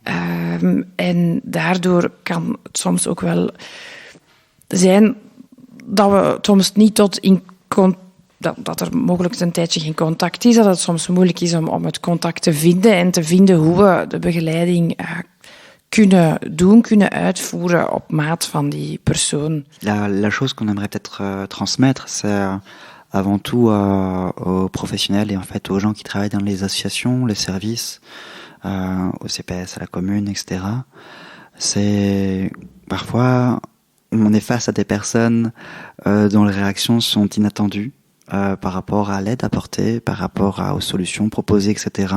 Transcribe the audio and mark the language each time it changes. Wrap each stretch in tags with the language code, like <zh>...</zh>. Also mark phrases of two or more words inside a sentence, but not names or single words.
<nl>En daardoor kan het soms ook wel zijn dat we soms niet tot in dat er mogelijk een tijdje geen contact is, dat het soms moeilijk is om het contact te vinden en te vinden hoe we de begeleiding kunnen uitvoeren op maat van die persoon.</nl> <fr>La chose qu'on aimerait peut-être transmettre, c'est avant tout aux professionnels et en fait aux gens qui travaillent dans les associations, les services, au CPS, à la commune, etc. C'est parfois on est face à des personnes dont les réactions sont inattendues par rapport à l'aide apportée, par rapport aux solutions proposées, etc.</fr>